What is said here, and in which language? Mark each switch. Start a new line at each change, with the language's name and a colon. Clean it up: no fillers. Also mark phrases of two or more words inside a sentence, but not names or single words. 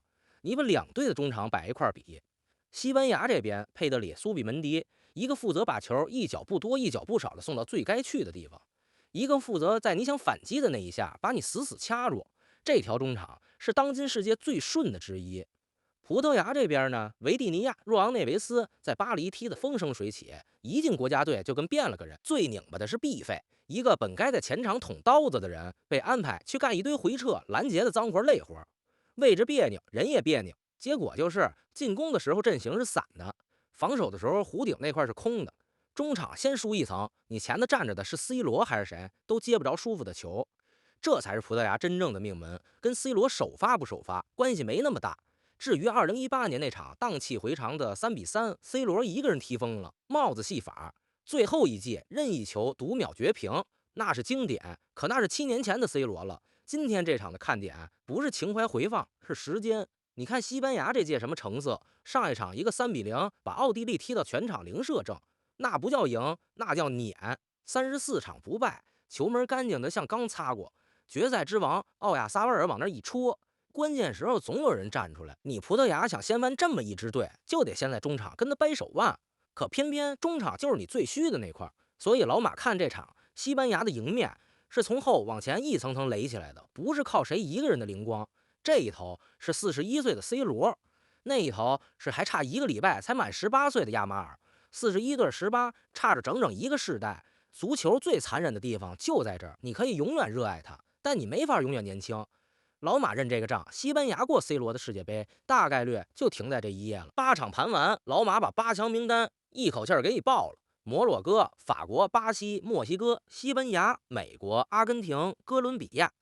Chinese: 你把2隊的中場擺一塊比，西班牙這邊佩德里、蘇比門迪，一個負責把球一腳不多一腳不少的送到最該去的地方，一個負責在你想反擊的那一下把你死死掐住。這條中場是當今世界最順的之一。葡萄牙這邊呢，維蒂尼亞、若昂內維斯在巴黎踢得風生水起，一進國家隊就跟變了個人。最擰巴的是毕費，一個本該在前場捅刀子的人，被安排去幹一堆回撤、攔截的髒活累活，位置別扭，人也別扭。結果就是進攻的時候陣型是散的，防守的時候弧頂那塊是空的。中場先輸一層，你前头站着的是 C 羅還是誰，都接不着舒服的球。這才是葡萄牙真正的命門，跟 C 羅首發不首發關係沒那麼大。至於2018年那場蕩氣回腸的3-3，C 羅一個人踢瘋了，帽子戲法，最後一季任意球讀秒絕平，那是經典。可那是7年前的 C 羅了。今天這場的看點不是情懷回放，是時間。你看西班牙這屆什麼成色？上一場一個3-0把奧地利踢到全場0射正，那不叫贏，那叫撵。34場不敗，球門乾淨的像剛擦過。決賽之王奧亞薩瓦爾往那一戳，關鍵時候總有人站出來。你葡萄牙想先翻這麼一支隊，就得先在中場跟他掰手腕，可偏偏中场就是你最虛的那塊。所以老馬看這場西班牙的迎面是從後往前一层層垒起來的，不是靠誰一個人的靈光。這一頭是41歲的 C 羅，那一頭是還差1個禮拜才滿18歲的亞馬爾。41對18，差着整整1個世代。足球最殘忍的地方就在這兒，你可以永遠熱愛它，但你沒法永遠年輕。老馬認這個賬，西班牙過 C 羅的世界杯大概率就停在這一頁了。8場盤完，老馬把8強名單一口氣兒給你報了：摩洛哥、法國、巴西、墨西哥、西班牙、美國、阿根廷、哥倫比亞。